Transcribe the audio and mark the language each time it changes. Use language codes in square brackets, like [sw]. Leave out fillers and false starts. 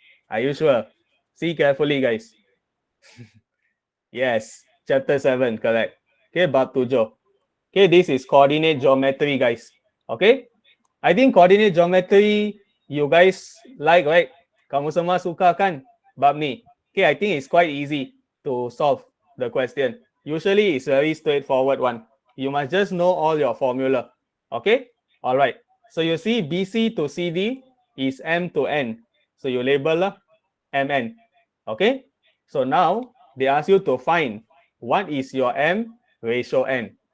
[en] Are you sure? See carefully, guys. Yes, chapter 7, correct. Okay, bab 7. Okay, this is coordinate geometry, guys. Okay, I think coordinate geometry you guys like, right? [ms] Kamu semua suka kan bab ni? [en] Okay, I think it's quite easy to solve the question. Usually it's very straightforward one. You must just know all your formula. Okay, all right. So you see BC to CD is M to N. So you label MN. Okay, so now they ask you to find what is your M ratio N.